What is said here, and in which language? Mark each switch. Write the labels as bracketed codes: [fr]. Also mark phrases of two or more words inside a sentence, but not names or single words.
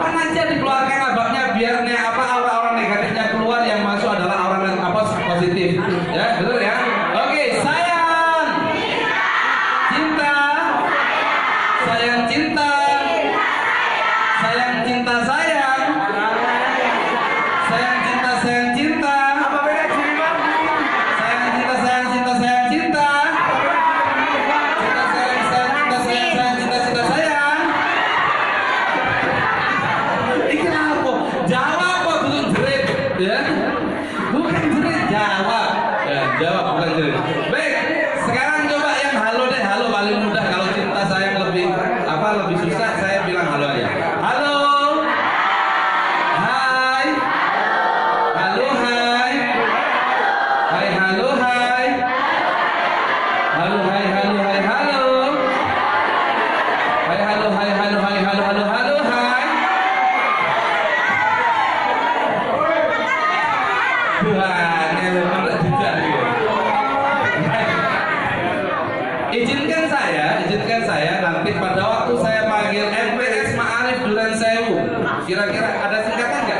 [id] aja dikeluarkan abangnya biar aura-aura negatifnya keluar, yang masuk adalah aura yang positif. Ya, betul ya? Oke, sayang. Cinta. Sayang cinta. Sayang cinta sayang. Sayang cinta sayang cinta. Apa beda Ciliman? Sayang cinta sayang cinta sayang cinta. Cinta sayang sayang cinta sayang sayang cinta cinta sayang. [jv] Iki apa? [id] Jawab apa belum jerit ya? Bukan jerit, jawab. Ya, jawab bukan jerit. Baik, sekarang coba yang halo deh, halo paling mudah. Kalau cinta sayang lebih lebih susah, saya bilang halo aja. Halo. Hai. Halo hai. Hai halo hai. Halo hai halo hai halo. Hai halo hai halo hai halo halo halo hai. Tuhan, benar tidak gitu. Izinkan saya nanti pada waktu saya panggil MPS Ma'arif Duren Sewu, kira-kira ada singkatan nggak?